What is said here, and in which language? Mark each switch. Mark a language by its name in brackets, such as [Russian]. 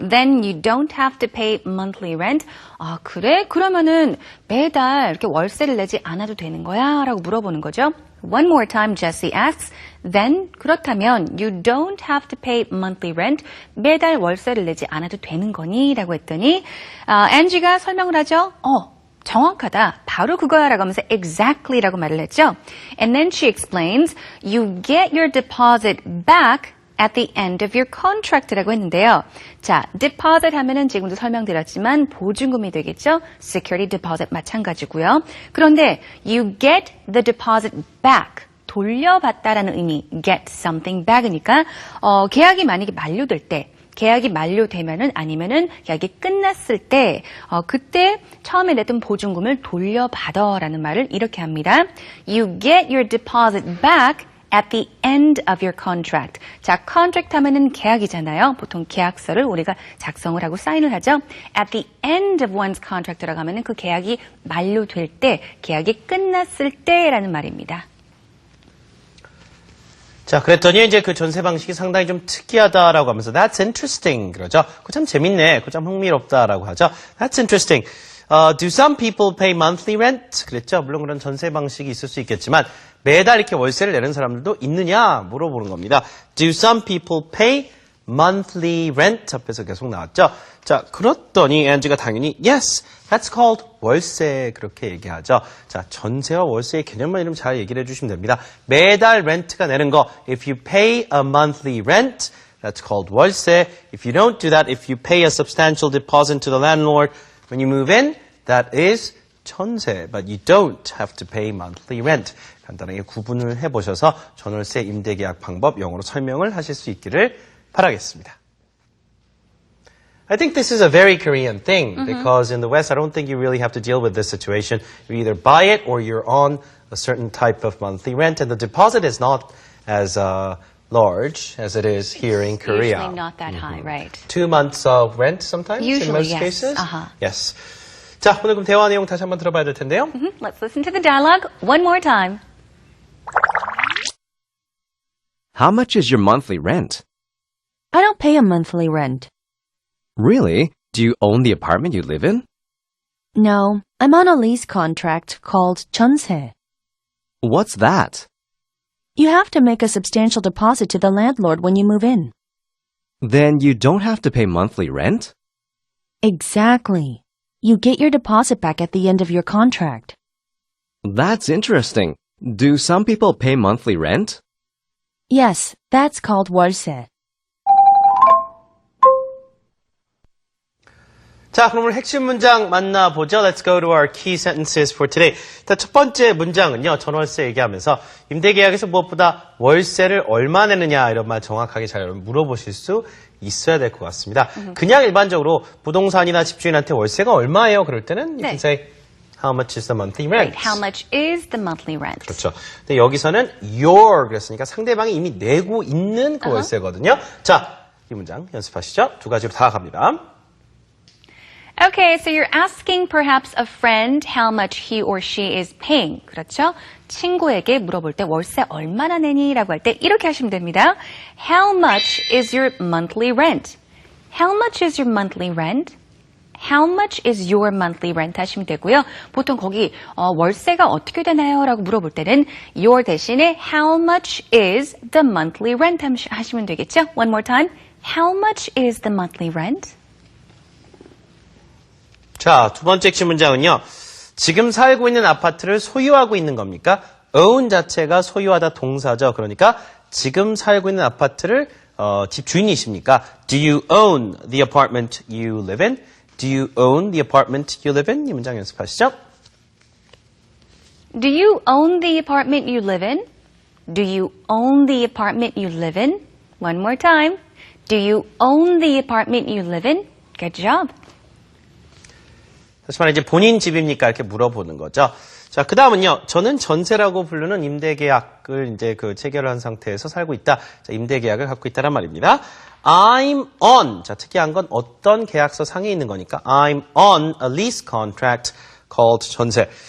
[English] Then you don't have to pay monthly rent. [Korean] 아, 그래? 그러면은 매달 이렇게 월세를 내지 않아도 되는 거야? 라고 물어보는 거죠. [English] One more time, Jessie asks. Then, [Korean] 그렇다면 [English] you don't have to pay monthly rent. [Korean] 매달 월세를 내지 않아도 되는 거니? 라고 했더니 Angie가 설명을 하죠. 정확하다. 바로 그거야 라고 하면서 [English] exactly [Korean] 라고 말을 했죠. [English] And then she explains, you get your deposit back at the end of your contract [Korean] 라고 했는데요. 자, deposit 하면은 지금도 설명드렸지만 보증금이 되겠죠. [English] security deposit [Korean] 마찬가지고요. 그런데 [English] you get the deposit back. [Korean] 돌려받다라는 의미, get something back이니까 계약이 만약에 만료될 때 계약이 만료되면은 아니면은 계약이 끝났을 때 그때 처음에 냈던 보증금을 돌려받아라는 말을 이렇게 합니다. [English] You get your deposit back at the end of your contract. [Korean] 자, contract 하면은 계약이잖아요. 보통 계약서를 우리가 작성을 하고 사인을 하죠. [English] At the end of one's contract [Korean] 라고 하면은 그 계약이 만료될 때, 계약이 끝났을 때라는 말입니다. 자, 그랬더니 이제 그 전세 방식이 상당히 좀 특이하다라고 하면서 [English] That's interesting [Korean] 그러죠. 그거 참 재밌네. 그거 참 흥미롭다라고 하죠. [English] That's interesting. Do some people pay monthly rent? [Korean] 그랬죠. 물론 그런 전세 방식이 있을 수 있겠지만 매달 이렇게 월세를 내는 사람들도 있느냐 물어보는 겁니다. [English] Do some people pay monthly rent? [Korean] 앞에서 계속 나왔죠. 자, 그렇더니 앤지가 당연히 [English] Yes, that's called [Korean] 월세 그렇게 얘기하죠. 자, 전세와 월세의 개념만 이름 잘 얘기를 해주시면 됩니다. 매달 렌트가 내는 거 [English] If you pay a monthly rent, that's called 월세. If you don't do that, if you pay a substantial deposit to the landlord when you move in, that is 전세. But you don't have to pay monthly rent. [Korean] 간단하게 구분을 해보셔서 전월세 임대계약 방법 영어로 설명을 하실 수 있기를 바라겠습니다. [English] I think this is a very Korean thing because in the West, I don't think you really have to deal with this situation. You either buy it or you're on a certain type of monthly rent, and the deposit is not as large as it is here in Korea. Usually not that high, right? 2 months of rent sometimes Usually, in most yes. cases. Uh-huh. Yes. [Korean] 자, 오늘 그럼 대화 내용 다시 한번 들어봐야 될 텐데요. [English] Let's listen to the dialogue one more time. How much is your monthly rent? I don't pay a monthly rent. Really? Do you own the apartment you live in? No, I'm on a lease contract called 전세. What's that? You have to make a substantial deposit to the landlord when you move in. Then you don't have to pay monthly rent? Exactly. You get your deposit back at the end of your contract. That's interesting. Do some people pay monthly rent? Yes, that's called 월세. [Korean] 자, 그럼 오늘 핵심 문장 만나보죠. [English] Let's go to our key sentences for today. [Korean] 자, 첫 번째 문장은요, 전월세 얘기하면서 임대계약에서 무엇보다 월세를 얼마 내느냐 이런 말 정확하게 잘 물어보실 수 있어야 될 것 같습니다. 그냥 일반적으로 부동산이나 집주인한테 월세가 얼마예요? 그럴 때는 [English] you can say how much is the monthly rent? Right. How much is the monthly rent? [Korean] 그렇죠. 근데 여기서는 your 그랬으니까 상대방이 이미 내고 있는 그 월세거든요. 자, 이 문장 연습하시죠. 두 가지로 다 갑니다. [English] Okay, so you're asking perhaps a friend how much he or she is paying. [Korean] 그렇죠? 친구에게 물어볼 때 월세 얼마나 내니? 라고 할 때 이렇게 하시면 됩니다. [English] How much is your monthly rent? How much is your monthly rent? How much is your monthly rent? [Korean] 하시면 되고요. 보통 거기 월세가 어떻게 되나요? 라고 물어볼 때는 [English] your [Korean] 대신에 [English] how much is the monthly rent? [Korean] 하시면 되겠죠? [English] One more time. How much is the monthly rent? [Korean] 자, 두 번째 핵심 문장은요. 지금 살고 있는 아파트를 소유하고 있는 겁니까? own 자체가 소유하다 동사죠. 그러니까 지금 살고 있는 아파트를 집 주인이십니까? [English] Do you own the apartment you live in? Do you own the apartment you live in? [Korean] 이 문장 연습하시죠. [English] Do you own the apartment you live in? Do you own the apartment you live in? One more time. Do you own the apartment you live in? Good job. [Korean] 다시 말해 이제 본인 집입니까? 이렇게 물어보는 거죠. 자, 그 다음은요. 저는 전세라고 부르는 임대계약을 이제 체결한 상태에서 살고 있다. 자, 임대계약을 갖고 있다란 말입니다. [English] I'm on. [Korean] 자, 특이한 건 어떤 계약서 상에 있는 거니까 [English] I'm on a lease contract called [Korean] 전세.